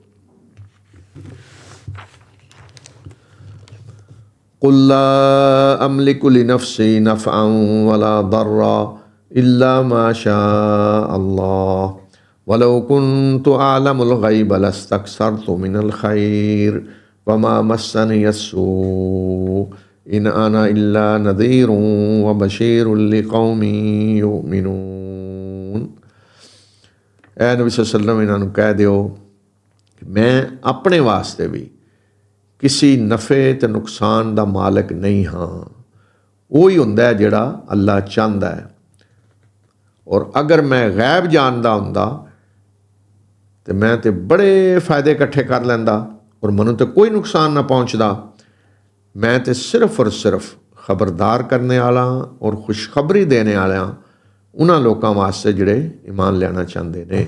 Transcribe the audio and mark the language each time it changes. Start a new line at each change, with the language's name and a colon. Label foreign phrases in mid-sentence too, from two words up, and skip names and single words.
Arabic: قل لا أملك لنفسي نفعا ولا ضرا إلا ما شاء الله ولو كنت أعلم الغيب لاستكثرت من الخير وما مسني السوء إن أنا إلا نذير وبشير لقوم يؤمنون.
Punjabi: ਐ ਨਬੀ
Arabic: صلى الله عليه وسلم,
Punjabi: ਇਨ੍ਹਾਂ ਨੂੰ ਕਹਿ ਦਿਓ ਕਿ ਮੈਂ ਅਪਨੇ ਵਾਸਤੇ ਭੀ ਕਿਸੀ ਨਫ਼ੇ ਤੇ ਨੁਕਸਾਨ ਦਾ ਮਾਲਿਕ ਨਹੀਂ ਹਾਂ। ਉਹੀ ਹੁੰਦਾ ਹੈ ਜਿਹੜਾ ਅੱਲਾ ਚਾਹੁੰਦਾ ਹੈ। ਔਰ ਅਗਰ ਮੈਂ ਗੈਬ ਜਾਣਦਾ ਹੁੰਦਾ ਤੇ ਮੈਂ ਤੇ ਬੜੇ ਫਾਇਦੇ ਇਕੱਠੇ ਕਰ ਲੈਂਦਾ, ਔਰ ਮੈਨੂੰ ਤੇ ਕੋਈ ਨੁਕਸਾਨ ਨਾ ਪਹੁੰਚਦਾ। ਮੈਂ ਤੇ ਸਿਰਫ ਔਰ ਸਿਰਫ ਖਬਰਦਾਰ ਕਰਨੇ ਵਾਲਾ ਔਰ ਖੁਸ਼ਖਬਰੀ ਦੇਣੇ ਵਾਲਿਆਂ ਉਹਨਾਂ ਲੋਕਾਂ ਵਾਸਤੇ ਜਿਹੜੇ ਈਮਾਨ ਲੈਣਾ ਚਾਹੁੰਦੇ ਨੇ।